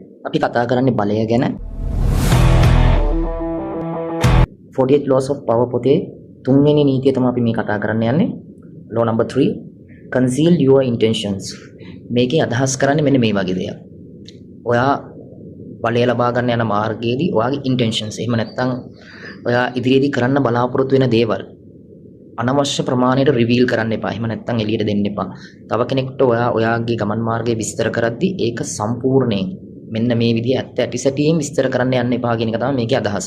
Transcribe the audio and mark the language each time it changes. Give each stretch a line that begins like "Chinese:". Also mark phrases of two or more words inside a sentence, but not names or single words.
Sinhala: අපි කතා කරන්නේ බලය ගැන. 48 laws of power පොතේ තුන්වෙනි නීතිය තමයි අපි මේ කතා කරන්න යන්නේ.
English: law number 3, conceal your intentions.
Sinhala: මේකේ අදහස් කරන්නේ මෙන්න මේ වගේ දෙයක්. ඔයා බලය ලබා ගන්න යන මාර්ගයේදී ඔයාගේ intentions එහෙම නැත්නම් ඔයා ඉදිරියේදී කරන්න බලාපොරොත්තු වෙන දේවල් අනවශ්‍ය ප්‍රමාණයට රිවීල් කරන්න එපා. එහෙම නැත්නම් එළියට දෙන්න එපා. තව කෙනෙක්ට ඔයාගේ ගමන් මාර්ගය විස්තර කරද්දී ඒක සම්පූර්ණයෙන් මෙන්න මේ විදිහ ඇත්ත ඇටිසැටියෙන් විස්තර කරන්න යන්න එපා කියන එක තමයි මේකේ අදහස.